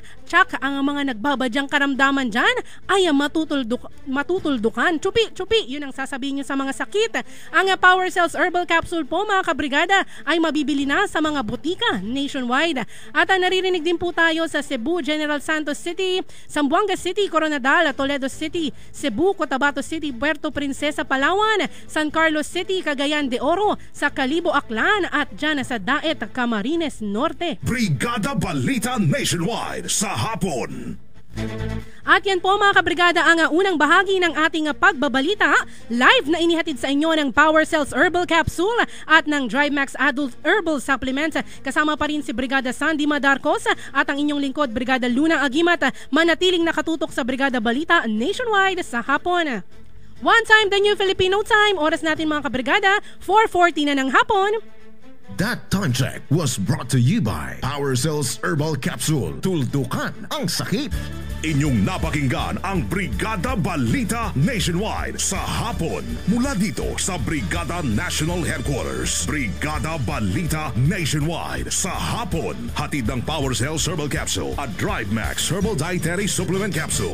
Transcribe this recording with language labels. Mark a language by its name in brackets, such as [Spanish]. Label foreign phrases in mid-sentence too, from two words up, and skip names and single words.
[Filipino] Tsak, ang mga nagbabadyang karamdaman dyan ay matutuldukan. Chupi, yun ang sasabihin nyo sa mga sakit. Ang Power Cells Herbal Capsule po, mga kabrigada, ay mabibili na sa mga butika nationwide. At naririnig din po tayo sa Cebu, General Santos City, Zamboanga City, Coronadal, Toledo City, Cebu, Cotabato City, Puerto Princesa, Palawan, San Carlos City, Cagayan de Oro, sa Calibo, Aklan at dyan sa Daet, Camarines Norte. Brigada Balita Nationwide sa hapon. At yan po mga kabrigada ang unang bahagi ng ating pagbabalita. Live na inihatid sa inyo ng Power Cells Herbal Capsule at ng DriveMax Adult Herbal Supplement. Kasama pa rin si Brigada Sandy Madarcos at ang inyong lingkod Brigada Luna Agimat. Manatiling nakatutok sa Brigada Balita Nationwide sa hapon. [English] One time, the new Filipino time. [Filipino] Oras natin mga kabrigada, 4:40 na ng hapon. [English] That time check was brought to you by Power Cells Herbal Capsule. [Filipino] Tuldukan ang sakit. Inyong napakinggan ang Brigada Balita Nationwide sa hapon. Mula dito sa Brigada National Headquarters. Brigada Balita Nationwide sa hapon. Hatid ng Power Cells Herbal Capsule at DriveMax Herbal Dietary Supplement Capsule.